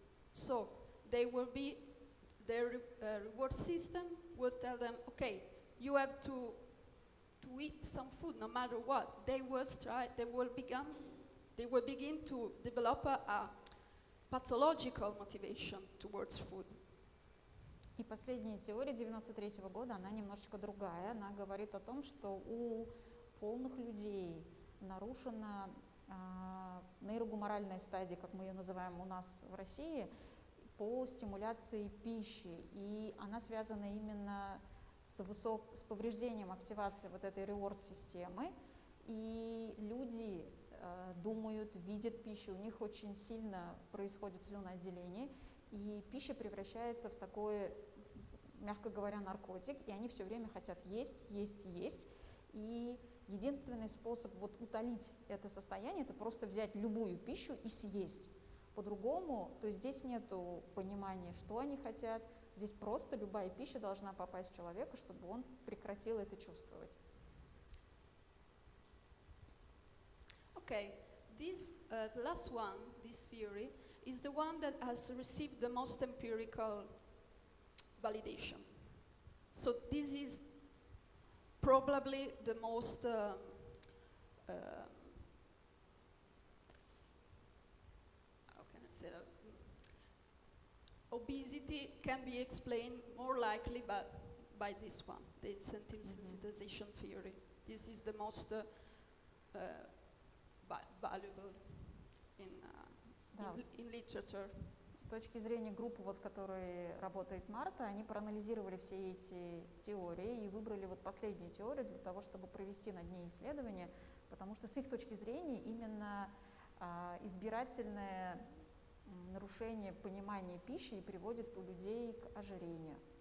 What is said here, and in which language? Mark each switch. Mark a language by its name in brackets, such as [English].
[English] So they will be, their reward system will tell them, okay, you have to eat some food no matter what. They will begin to develop a pathological motivation towards food. [Russian] И последняя теория 93 года, она немножечко другая. Она говорит о том, что у полных людей нарушена нейрогуморальная стадия, как мы ее называем у нас в России, по стимуляции пищи. И она связана именно с повреждением активации вот этой reward-системы. И люди думают, видят пищу, у них очень сильно происходит слюноотделение, и пища превращается в такой, мягко говоря, наркотик, и они все время хотят есть, есть, есть. И единственный способ вот утолить это состояние — это просто взять любую пищу и съесть. По-другому, то есть здесь нету понимания, что они хотят, здесь просто любая пища должна попасть в человека, чтобы он прекратил это чувствовать. [English] Okay, this the last one, this theory, is the one that has received the most empirical validation. So this is probably the most how can I say that? Obesity can be explained more likely by this one, the incentive sensitization theory. This is the most valuable in literature. [Russian] С точки зрения группы, вот, в которой работает Марта, они проанализировали все эти теории и выбрали вот последнюю теорию для того, чтобы провести над ней исследование, потому что с их точки зрения именно избирательное нарушение понимания пищи и приводит у людей к ожирению.